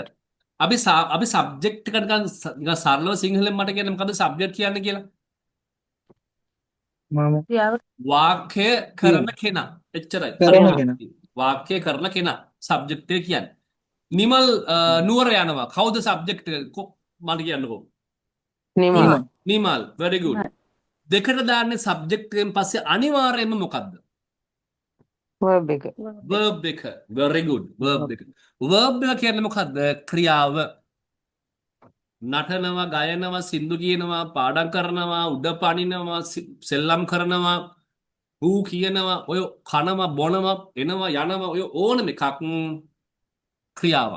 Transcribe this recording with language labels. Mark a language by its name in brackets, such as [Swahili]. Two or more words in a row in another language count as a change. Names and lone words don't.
[Sinhala] අපි සබ්ජෙක්ට් එකට නිකන් සරලව සිංහලෙන් මට කියන්නේ මොකද්ද සබ්ජෙක්ට් කියන්නේ කියලා? මම ක්‍රියාව වාක්‍ය කරන කෙනා. එච්චරයි. කරන කෙනා. වාක්‍ය කරන කෙනා සබ්ජෙක්ට් එක කියන්නේ. නිමල් නුවර යනවා. කවුද සබ්ජෙක්ට් එක? මට කියන්නකෝ. නිමල් නිමල්. [English] very good. [Sinhala] දෙකට දාන්නේ සබ්ජෙක්ට් එකෙන් පස්සේ අනිවාර්යයෙන්ම මොකද්ද? verb එක verb එක. [English] very good. [Sinhala] verb එක. verb එක කියන්නේ මොකද්ද? ක්‍රියාව. නටනවා, ගයනවා, සින්දු කියනවා, පාඩම් කරනවා, උඩ පනිනවා, සෙල්ලම් කරනවා, හූ කියනවා, ඔය කනවා, බොනවා, එනවා, යනවා, ඔය ඕනම එකක් ක්‍රියාවක්.